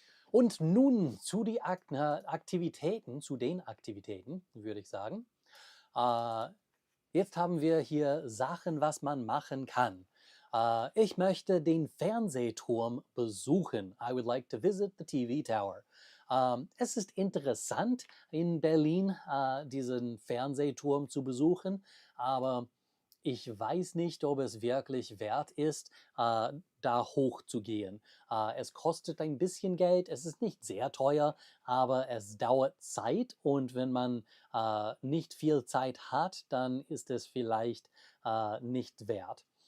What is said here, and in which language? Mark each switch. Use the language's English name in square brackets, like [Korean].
[German] Und nun zu den Aktivitäten, würde ich sagen. Äh, Jetzt haben wir hier Sachen, was man machen kann. Ich möchte den Fernsehturm besuchen. [English] I would like to visit the TV Tower. [German] Es ist interessant, in Berlin diesen Fernsehturm zu besuchen, aber ich weiß nicht, ob es wirklich wert ist, da hochzugehen. Es kostet ein bisschen Geld, es ist nicht sehr teuer, aber es dauert Zeit und wenn man nicht viel Zeit hat, dann ist es vielleicht nicht wert.